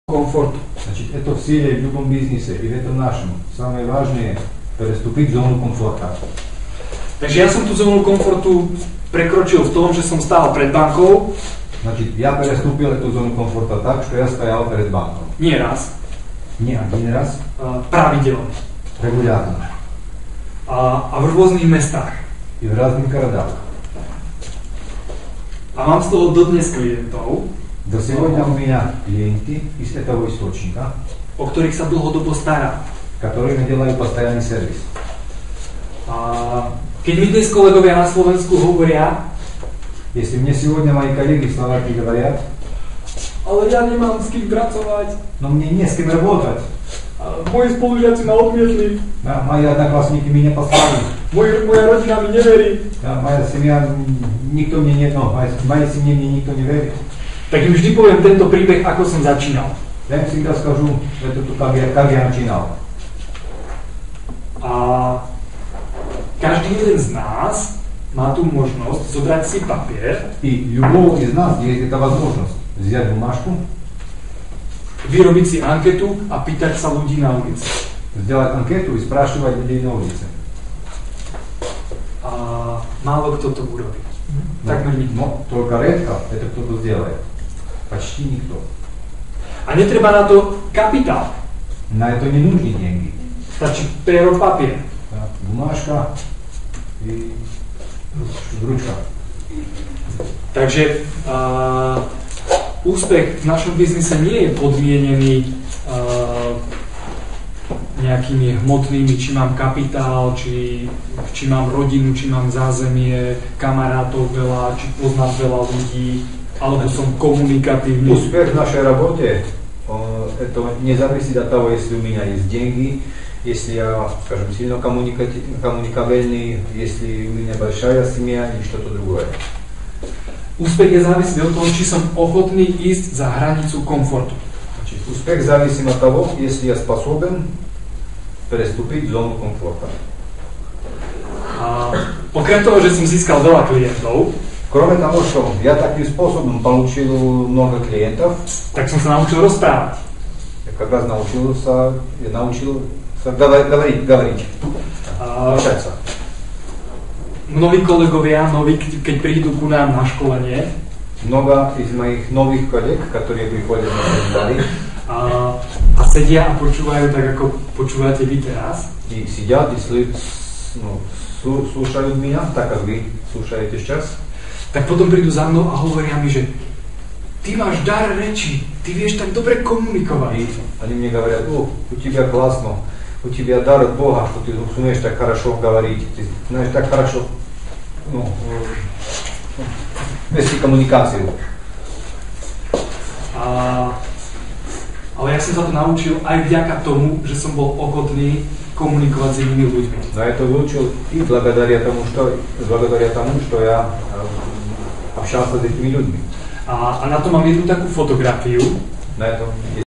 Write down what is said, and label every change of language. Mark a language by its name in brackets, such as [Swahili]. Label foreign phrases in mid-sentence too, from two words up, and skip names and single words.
[Russian] комфорт. Значит, это в силе в любом бизнесе, и в этом нашем. Самое важное – переступить зону комфорта. [Slovak] Takže ja som tú zónu komfortu prekročil v tom, že som stál pred bankou. [Russian] Значит, я переступил эту зону комфорта так, что я стоял перед банком. [Slovak] Nie raz. [Russian] Не один раз. [Slovak] Pravidelne. [Russian] Регулярно. [Slovak] A v rôznych mestách. [Russian] И в разных городах. [Slovak] A mám z toho dodnes klientov, [Russian] До сегодня у меня клиенты из этого источника, [Slovak] o ktorých sa dlhodobo starám. [Russian] которые делают постоянный сервис. [Slovak] A keď mi dnes kolegovia na Slovensku hovoria, [Russian] Если мне сегодня мои коллеги в Словакии говорят, [Slovak] ale ja nemám s kým pracovať, [Russian] но мне не с кем работать, [Slovak] moji spolužiaci ma odmietli, [Russian] мои одноклассники меня послали, [Slovak] moja rodina mi neverí, [Russian] моя семья, никто мне не, моей семье мне никто не верит. [Slovak] tak im vždy poviem tento príbeh, ako som začínal. [Russian] Я им всегда скажу, это как я начинал. [Slovak] A každý jeden z nás má tú možnosť zobrať si papier, [Russian] И любого из нас есть эта возможность взять бумажку, [Slovak] vyrobiť si anketu a pýtať sa ľudí na ulici. [Russian] сделать анкету и спрашивать людей на улице. [Slovak] A málo kto to urobí. Takmer nikto. [Russian] Но только редко это кто-то сделает. Почти никто. [Slovak] A netreba na to kapitál. [Russian] На это не нужны деньги. [Slovak] Stačí pero, papier. [Russian] Да, бумажка и ручка. [Slovak] Takže úspech v našom biznise nie je podmienený nejakými hmotnými, či mám kapitál, či mám rodinu, či mám zázemie, kamarátov veľa, či poznám veľa ľudí, alebo som komunikatívny. [Russian] Успех в нашей работе это не зависит от того, если у меня есть деньги, если я, скажем, сильно коммуникабельный, если у меня большая семья или что-то другое. [Slovak] Úspech je závislý od toho, či som ochotný ísť za hranicu komfortu. [Russian] Значит, успех зависим от того, если я способен переступить зону комфорта. [Slovak] A okrem toho, že som získal veľa klientov, [Russian] Кроме того, что я таким способом получил много клиентов, [Slovak] tak som sa naučil rozprávať. [Russian] я как раз научился говорить, общаться. [Slovak] Mnohí kolegovia, keď prídu ku nám na školenie, [Russian] Много из моих новых коллег, которые приходят на семинары, [Slovak] a sedia a počúvajú tak, ako počúvate vy teraz, [Russian] и сидят и слушают меня, так как вы слушаете сейчас, [Slovak] tak potom prídu za mnou a hovoria mi, že ty máš dar reči, ty vieš tak dobre komunikovať. [Russian] и они мне говорят: о, у тебя классно, у тебя дар от Бога, что ты умеешь так хорошо говорить, ты знаешь так хорошо вести коммуникацию. [Slovak] Ale ja som sa to naučil aj vďaka tomu, že som bol ochotný komunikovať s inými ľuďmi. [Russian] Но это выучил и благодаря тому, что я общался с этими людьми. [Slovak] A na to mám jednu takú fotografiu. [Russian] На этом